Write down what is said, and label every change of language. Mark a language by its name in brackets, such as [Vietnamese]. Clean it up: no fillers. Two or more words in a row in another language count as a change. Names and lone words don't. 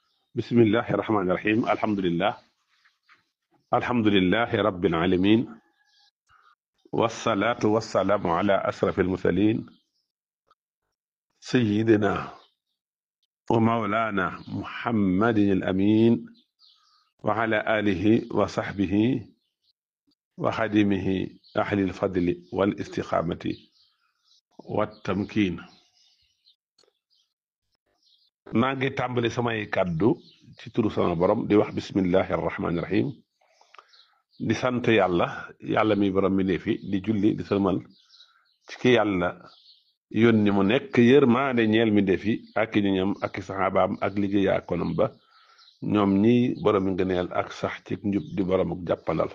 [Arabic] بسم الله الرحمن الرحيم الحمد لله رب العالمين والصلاة والسلام على أشرف المرسلين سيدنا ومولانا محمد الأمين وعلى آله وصحبه وخدمه أهل الفضل والاستقامة والتمكين. [Wolof] maa ngi tàmbali samay kàddu ci turu sama borom di wax [Arabic] بسم الله الرحمن الرحيم [Wolof] di sant yàlla mi borom mi ne fi di julli di sëlmal ci ki yàlla yónni mu nekk yërmaande ñeel mi defi ak i ñoñam ak i saxaabaam ak liggéeyaa konam ba ñoom ñi borom mi ngëneel ak sax ci njub di borom ak jàppandal.